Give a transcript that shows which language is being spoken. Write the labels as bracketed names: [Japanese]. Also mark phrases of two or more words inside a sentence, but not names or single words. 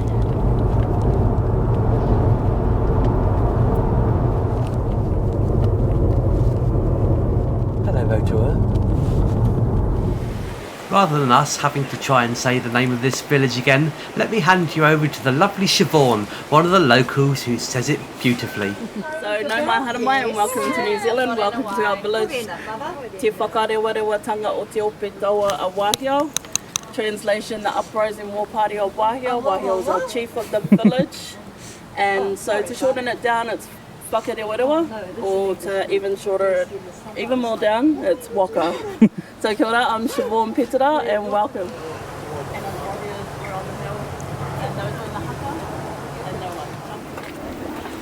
[English] Hello Rotorua. Rather than us having to try and say the name of this village again, let me hand you over to the lovely Siobhan, one of the locals who says it beautifully. So, [Māori] no mai hara mai [English] and welcome to New Zealand, welcome to our village. Te Whakarewarewa tanga o te ope taua a Wahiao. Translation, the uprising war party of Wahiao. Wahiao is our chief of the village. And so to shorten it down, it's Whakarewarewa, or to even more down, it's Waka. [Māori] So kia ora, [English] I'm Siobhan Petera and welcome. And our warriors are on the hill, and those are in the Haka, and they're like